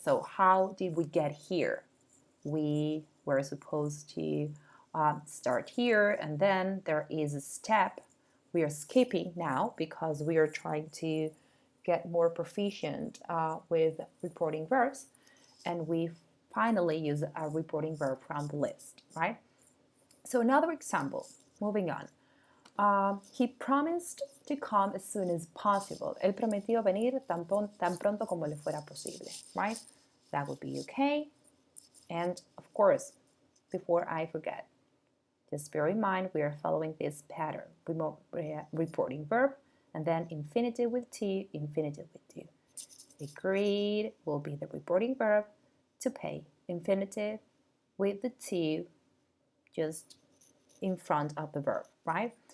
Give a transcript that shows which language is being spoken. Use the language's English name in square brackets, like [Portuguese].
[English] So how did we get here? We were supposed to start here, and then there is a step we are skipping now because we are trying to get more proficient with reporting verbs, and we finally use a reporting verb from the list, right? So another example, moving on. He promised to come as soon as possible. [Spanish] Él prometió venir tan pronto como le fuera posible, right? [English] That would be okay. And of course, before I forget, just bear in mind we are following this pattern. Reporting verb, and then infinitive with to, infinitive with to. Agreed will be the reporting verb. To pay, infinitive with the to just in front of the verb, right?